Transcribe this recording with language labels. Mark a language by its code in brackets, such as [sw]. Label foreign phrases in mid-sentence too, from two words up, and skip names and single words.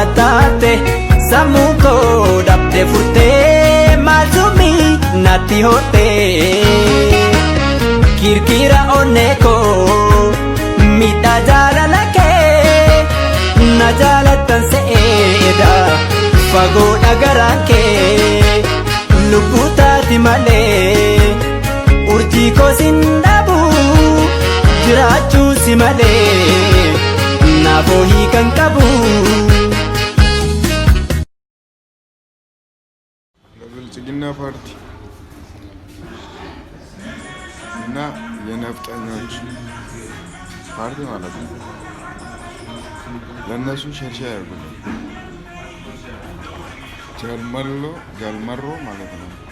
[om] taate sammuu koo dhabde furtee maasumi natti hootee kirkira onnee koo midhaa jaalala kee na jaalattan se'eedha fagoodha garaan kee lubbuu taati malee urjii koo sin dhabu jiraachuu si malee naafoo hiikan qabu. [am] ብልጽግና ፓርቲ እና የነፍጠኞች ፓርቲ ማለት ነው። ለነሱ ሸርሻ ያርጉልኝ። ጀልመሮ ማለት ነው።